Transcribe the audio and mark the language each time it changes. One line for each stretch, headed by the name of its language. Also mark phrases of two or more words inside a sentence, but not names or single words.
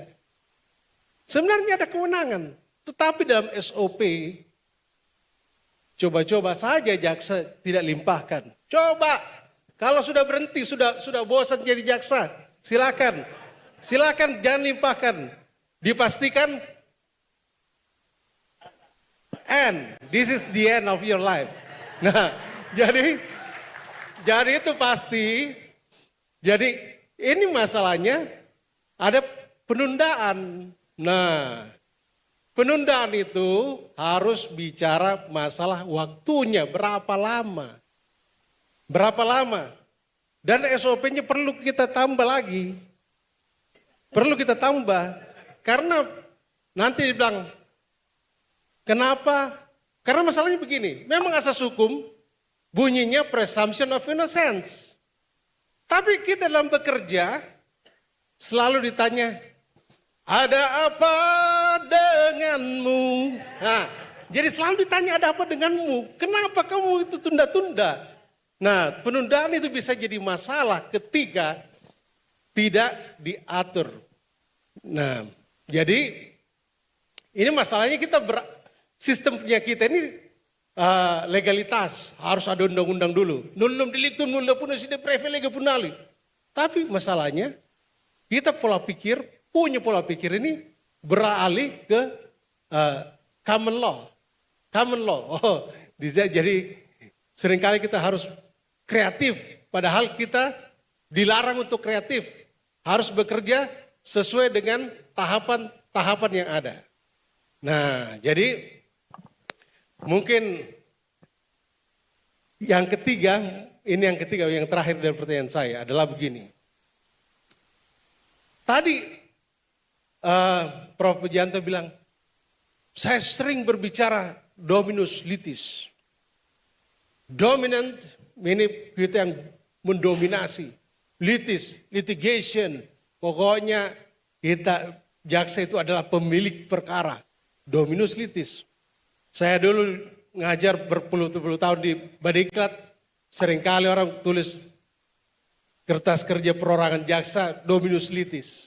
Indonesian: Sebenarnya ada kewenangan, tetapi dalam SOP, coba-coba saja jaksa tidak limpahkan. Coba, kalau sudah berhenti, sudah bosan jadi jaksa, silakan jangan limpahkan. Dipastikan,
English: this is the end of your life.
Indonesian: Nah, jadi itu pasti. Jadi ini masalahnya ada penundaan. Nah, penundaan itu harus bicara masalah waktunya berapa lama. Dan SOP-nya perlu kita tambah lagi. Karena nanti dibilang, kenapa? Karena masalahnya begini, memang asas hukum bunyinya
English: presumption of innocence.
Indonesian: Tapi kita dalam bekerja selalu ditanya, ada apa denganmu? Nah, jadi selalu ditanya ada apa denganmu? Kenapa kamu itu tunda-tunda? Nah, penundaan itu bisa jadi masalah ketika tidak diatur. Nah, jadi ini masalahnya sistemnya kita ini legalitas, harus ada undang-undang dulu.
Latin: Nullum delictum nulla puna sine privilegia punali.
Indonesian: Tapi masalahnya kita punya pola pikir ini beralih ke
English: common law. Common law.
Indonesian: Oh, jadi seringkali kita harus kreatif, padahal kita dilarang untuk kreatif. Harus bekerja sesuai dengan tahapan-tahapan yang ada. Nah, jadi mungkin yang ketiga, yang terakhir dari pertanyaan saya adalah begini. Tadi Prof. Pujianto bilang, saya sering berbicara
Latin: dominus litis.
Indonesian: Dominant, ini kita yang mendominasi. Litis, litigation, pokoknya kita jaksa itu adalah pemilik perkara.
Latin: Dominus litis.
Indonesian: Saya dulu ngajar berpuluh-puluh tahun di Badiklat, seringkali orang tulis kertas kerja perorangan jaksa
Latin: dominus litis.